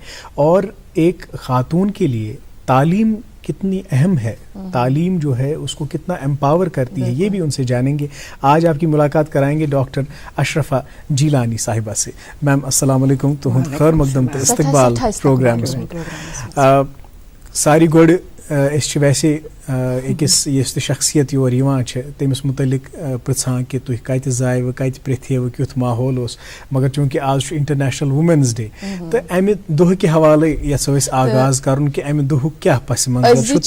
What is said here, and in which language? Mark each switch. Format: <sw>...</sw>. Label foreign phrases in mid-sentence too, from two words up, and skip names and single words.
<ur>اور ایک خاتون کے لیے تعلیم کتنی اہم ہے, تعلیم جو ہے اس کو کتنا امپاور کرتی ہے, یہ بھی ان سے جانیں گے. آج آپ کی ملاقات کرائیں گے ڈاکٹر اشرفہ جیلانی صاحبہ سے.</ur> <ks>میم</ks> <ar>السلام علیکم,</ar> <ks>تہند خیر مقدم تو استقبال</ks> <ur>پروگرامس میں.</ur> <ks>ساری گوڑ أسۍ ویسے أکِس یُس تہِ شخصیت یور یِوان چھِ تٔمِس متعلق پرٛژھان کہِ تُہۍ کَتہِ زایوٕ, کَتہِ پرٛٮ۪تھیوٕ, کیُتھ ماحول اوس, مگر چوٗنٛکہِ آز چھُ انٹرنیشنل وومینٕز ڈے تہٕ اَمہِ دۄہ کہِ حوالے یژھو أسۍ آغاز کَرُن کہِ اَمہِ دۄہُک کیٛاہ پس منظر چھُ,</ks>